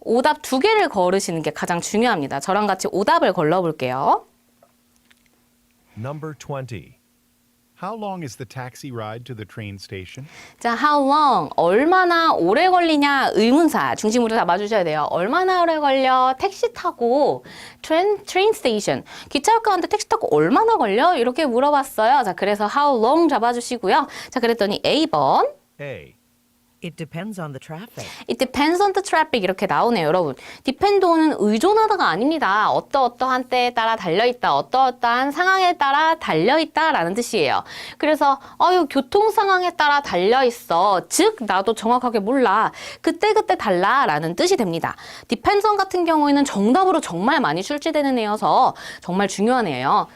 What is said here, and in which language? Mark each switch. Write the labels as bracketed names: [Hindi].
[Korean] 오답 2개를 걸으시는 게 가장 중요합니다. 저랑 같이 오답을 걸러볼게요. [English] Number 20. How long is the taxi ride to the train station? [Korean] 자, [English] how long, [Korean] 얼마나 오래 걸리냐 의문사 중심으로 잡아주셔야 돼요. 얼마나 오래 걸려? 택시 타고 train station, 기차역 가는데 택시 타고 얼마나 걸려? 이렇게 물어봤어요. 자, 그래서 [English] how long [Korean] 잡아주시고요. 자, 그랬더니 A번. [English] A, It depends on the traffic. It depends on the traffic [Korean] 이렇게 나오네요, 여러분. dependon은 의존하다가 아닙니다. 어떠어떠한 때에 따라 달려있다, 어떠어떠한 상황에 따라 달려있다라는 뜻이에요. 그래서 교통 상황에 따라 달려있어. 즉, 나도 정확하게 몰라. 그때그때 달라라는 뜻이 됩니다. depends on 같은 경우에는 정답으로 정말 많이 출제되는 애여서 정말 중요한 애예요.